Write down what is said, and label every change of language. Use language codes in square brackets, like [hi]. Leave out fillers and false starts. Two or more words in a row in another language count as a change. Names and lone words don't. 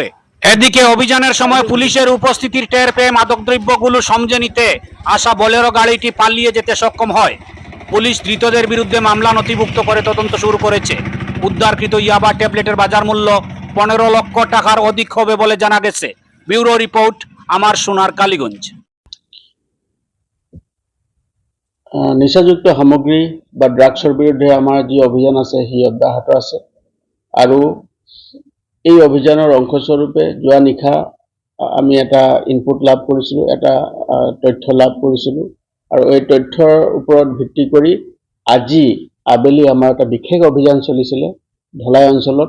[bn] এদিকে অভিযানের সময় পুলিশের উপস্থিতির টের পেয়ে মাদকদ্রব্যগুলো সমঝে নিতে আসা বোলেরো গাড়িটি পালিয়ে যেতে সক্ষম হয়। পুলিশ ধৃতদের বিরুদ্ধে মামলা নথিভুক্ত করে তদন্ত শুরু করেছে। উদ্ধারকৃত ইয়াবা ট্যাবলেটের বাজার মূল্য 15 লক্ষ টাকার অধিক হবে বলে জানা গেছে। ব্যুরো রিপোর্ট, আমার সোনার কালীগঞ্জ। [as] নিচাযুক্ত সামগ্ৰী বা ড্ৰাগছৰ বিৰুদ্ধে আমাৰ যি অভিযান আছে সেই অব্যাহত আছে আৰু এই অভিযানৰ অংশস্বৰূপে যোৱা নিশা আমি এটা ইনপুট লাভ কৰিছিলোঁ, এটা তথ্য লাভ কৰিছিলোঁ আৰু এই তথ্যৰ ওপৰত ভিত্তি কৰি আজি আবেলি আমাৰ এটা বিশেষ অভিযান চলিছিলে ধলাই অঞ্চলত।